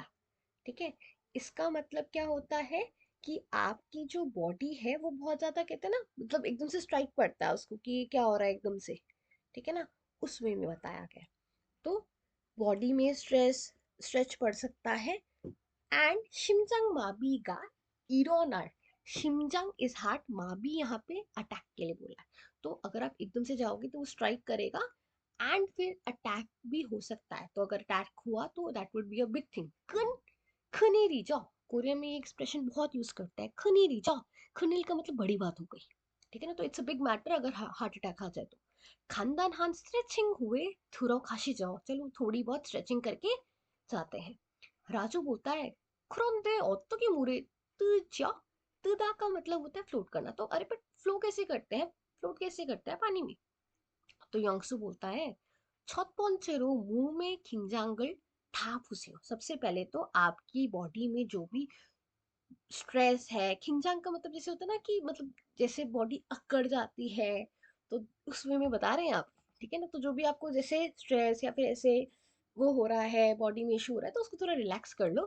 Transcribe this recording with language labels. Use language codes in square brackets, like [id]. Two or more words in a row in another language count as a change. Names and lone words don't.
[hi] ठीक है, इसका मतलब क्या होता है कि आपकी जो बॉडी है वो बहुत ज्यादा, कहते हैं ना, मतलब एकदम से स्ट्राइक पड़ता है उसको कि ये क्या हो रहा है एकदम से. ठीक है ना, उस वे में बताया गया. तो बॉडी में स्ट्रेच पड़ सकता है. [ko] एंड 심장 마비가 일어날. [hi] शिमजंग [en] is heart, [hi] माबी यहाँ पे अटैक के लिए बोला है. तो अगर आप एकदम से जाओगे तो वो स्ट्राइक करेगा एंड फिर अटैक भी हो सकता है. तो अगर अटैक हुआ तो [en] that would be a big thing. [hi] खनेरीजा, कोरिया में ये एक्सप्रेशन बहुत यूज करता है, खनेरीजा. खनील का मतलब बड़ी बात हो गई. ठीक है ना, तो [en] it's a big matter [hi] अगर [en] heart attack [hi] आ जाए तो. [ko] 간단한 스트레칭 후에 들어가시죠. [hi] चलो थोड़ी बहुत स्ट्रेचिंग करके जाते हैं. राजू बोलता है [ko] 그런데 어떻게 물에 뜨죠? [hi] 뜨다 का मतलब होता है फ्लोट करना. तो अरे बट फ्लो कैसे करते हैं, फ्लोट कैसे करते हैं पानी में. तो यंगसु बोलता है [ko] 첫 번째로 몸의 긴장을 다 푸세요. [hi] सबसे पहले तो आपकी बॉडी में जो भी स्ट्रेस है, खिंचांग का मतलब जैसे होता है ना कि मतलब जैसे बॉडी अकड़ जाती है, तो उस वे में बता रहे हैं आप. ठीक है ना, तो जो भी आपको जैसे स्ट्रेस या फिर ऐसे वो हो रहा है, बॉडी में इशू हो रहा है, तो उसको थोड़ा रिलैक्स कर लो.